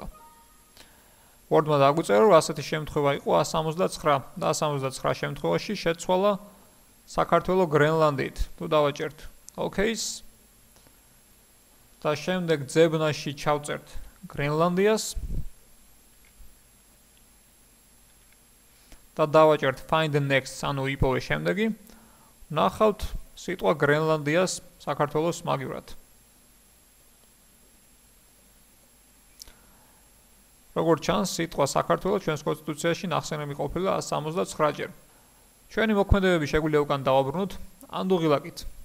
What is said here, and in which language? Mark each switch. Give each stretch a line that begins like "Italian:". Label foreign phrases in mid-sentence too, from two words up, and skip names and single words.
Georgian: Word-მა დაგვიწერა, რომ ასეთი შემთხვევა იყო 169 და 169 შემთხვევაში შეცვალა საქართველო გრენლანდიით. თუ დავაჭერთ OK-ს და შემდეგ ძებნაში ჩავწერთ გრენლანდიას და დავაჭერთ
English: find the next,
Georgian: ანუ იპოვე შემდეგი. ნახავთ სიტყვა გრენლანდიას საქართველოს მაგივრად. როგორც ჩანს, სიტყვა საქართველო ჩვენს კონსტიტუციაში ნახსენები ყოფილა 169-ჯერ. ჩვენი მოქმედებები შეგვიძლია უკან დავაბრუნოთ ანდუღილაკით.